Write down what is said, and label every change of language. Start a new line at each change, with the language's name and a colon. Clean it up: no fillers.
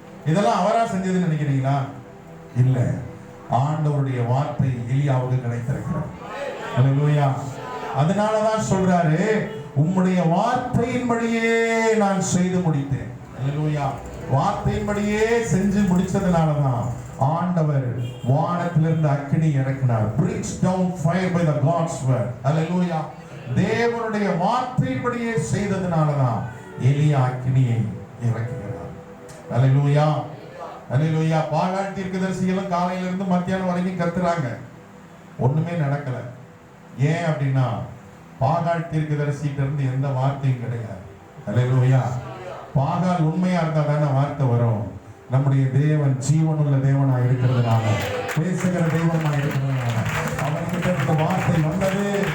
Tamil: இதெல்லாம் அவரா செஞ்சதுன்னு நினைக்கிறீங்களா? இல்ல, ஆண்டவருடைய வார்த்தை எலியாவுக்கு கிடைத்திருக்கிறார். அல்லேலூயா. அதனாலதான் சொல்றாரு, உம்முடைய வார்த்தையின்படியே நான் செய்து முடித்தேன். அல்லேலூயா. வார்த்தையின்படியே செஞ்சு முடிச்சதுனாலதான் ஆண்டவர் வானத்திலிருந்து அக்கினி இறக்கினார்.
English: brings down fire by the God's word.
Tamil: அல்லேலூயா. தேவனுடைய வார்த்தையின்படியே செய்ததுனாலதான் எலியா அக்கினியை இறக்குகிறார். அல்லேலூயா, அல்லேலூயா. பாகால் தீர்க்கதரிசிகளும் காலையில இருந்து மத்தியானம் வரைக்கும் கத்துறாங்க, ஒண்ணுமே நடக்கல. ஏன் அப்படின்னா பாகால் தீர்க்கதரிசிட்ட இருந்து எந்த வார்த்தையும் கிடையாது. அல்லேலூயா. பாகால் உண்மையா இருந்தா தானே வார்த்தை வரும். நம்முடைய தேவன் ஜீவனுள்ள தேவனா இருக்கிறதுனால, பேசுகிற தெய்வமா இருக்கிறதுனால அவர்கிட்ட இருந்து வார்த்தை வந்தது.